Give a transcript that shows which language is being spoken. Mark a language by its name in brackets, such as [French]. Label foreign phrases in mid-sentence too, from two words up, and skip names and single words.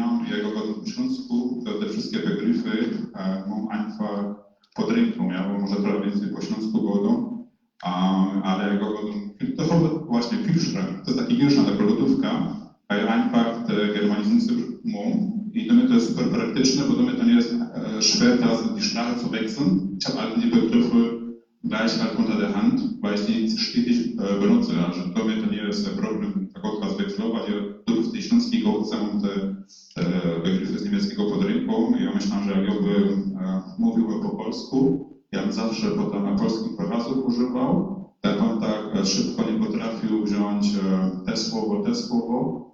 [Polish] Jak go w Śląsku, to te wszystkie begryfy mam einfach pod ręką, ja bo może trochę więcej po śląsku godą, ale jak go to są właśnie Pilstra, to jest taki Pilstra, taka lodówka, a ja einfach te germanizmy mam i do mnie to jest super praktyczne, bo do mnie to nie jest schwer, teraz [German] die Sprache zu wechseln. Ich habe all die Begriffe gleich halt unter der Hand, weil ich die stetig benutze. [Polish] Also dla mnie to nie jest problem tak zwechslować. Ja tu w tej śląskiej gołce mam te begryfy z niemieckiego pod ręką i ja myślę, że jak ja bym mówił po polsku, ja bym zawsze potem na polskim wyrazów używał, tak on tak szybko nie potrafił wziąć te słowo.